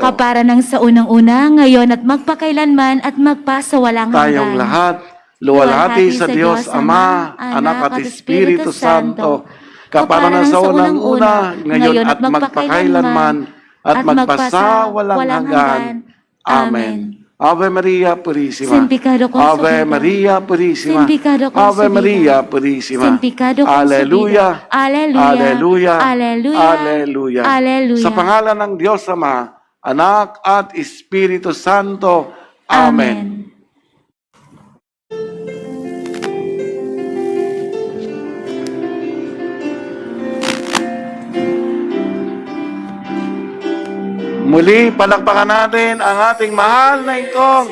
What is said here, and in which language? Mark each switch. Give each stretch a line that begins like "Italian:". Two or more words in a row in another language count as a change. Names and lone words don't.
Filipino: Kapara ng sa unang-una, ngayon at magpakailanman at magpasawalang hanggan. Tayong lahat, luwalhati sa Diyos Ama, Anak at Espiritu Santo. Kapara ng sa unang-una, ngayon at magpakailanman at magpasawalang hanggan.
Spanish: Amen. Ave Maria Purísima. Sin pecado concebido. Ave Maria Purísima. Sin pecado Ave concebido. Maria Purísima. Sin pecado concebido.
Filipino: Aleluya. Aleluya. Aleluya. Aleluya. Aleluya. Aleluya. Sa pangalan ng Diyos Ama, Anak at Espiritu Santo. Amen. Muli, palakpakan natin ang ating mahal na Ingkong.